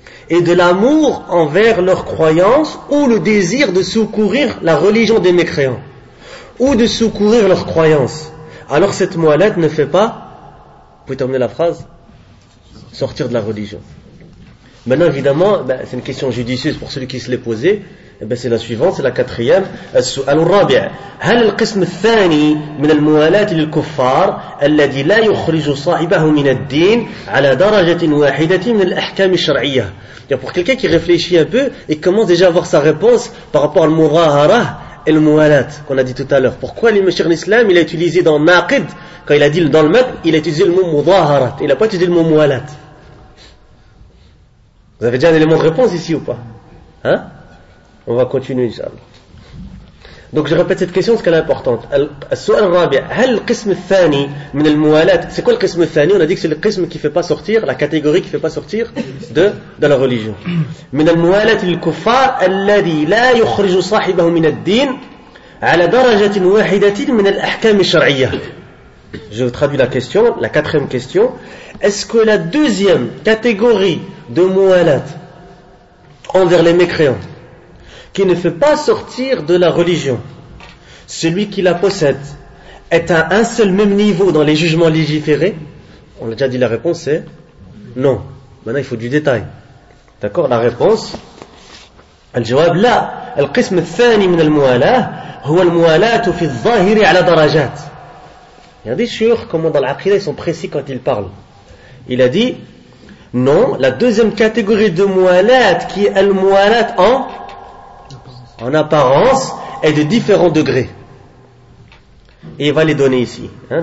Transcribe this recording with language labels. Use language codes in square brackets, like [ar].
[fr] Et de l'amour envers leurs croyances ou le désir de secourir la religion des mécréants ou de secourir leurs croyances, alors cette mu'alat ne fait pas, vous pouvez terminer la phrase, sortir de la religion. Maintenant évidemment, c'est une question judicieuse pour celui qui se l'est posée. C'est la suivante, c'est la quatrième. [ar] السؤال الرابع هل القسم الثاني من الموالات للكفار الذي لا يخرج صاحبه من الدين على درجة واحدة من الأحكام الشرعية. [fr] Pour quelqu'un qui réfléchit un peu et commence déjà à avoir sa réponse par rapport au mudahara et le mu'alat qu'on a dit tout à l'heure. Pourquoi l'imam Cheikh l'Islam il a utilisé dans naqid, quand il a dit dans le mat, il a utilisé le mot mudahara, il n'a pas utilisé le mot mu'alat. Vous avez déjà un élément de réponse ici ou pas? Hein? On va continuer, Inch'Allah. Donc je répète cette question parce qu'elle est importante. [ar] السؤال الرابع هل القسم الثاني من الموالات. [fr] C'est quoi le qism [ar] الثاني? [fr] On a dit que c'est le qism qui ne fait pas sortir, la catégorie qui ne fait pas sortir de la religion. [ar] من الموالات للكفار الذي لا يخرج صاحبه من الدين على درجة واحدة من الأحكام الشرعية. [fr] Je traduis la question, la quatrième question. Est-ce que la deuxième catégorie de موالات envers les mécréants qui ne fait pas sortir de la religion celui qui la possède est à un seul même niveau dans les jugements légiférés? On a déjà dit la réponse est non. Maintenant il faut du détail. D'accord? La réponse [ar] الجواب لا القسم الثاني من الموالاة هو الموالاة في الظاهر على درجات. [fr] Il y a des shuyukh comme dans l'aqidah ils sont précis quand ils parlent. Il a dit non, la deuxième catégorie de mu'alat qui est al-mu'alat en apparence, est de différents degrés. Et il va les donner ici. Hein.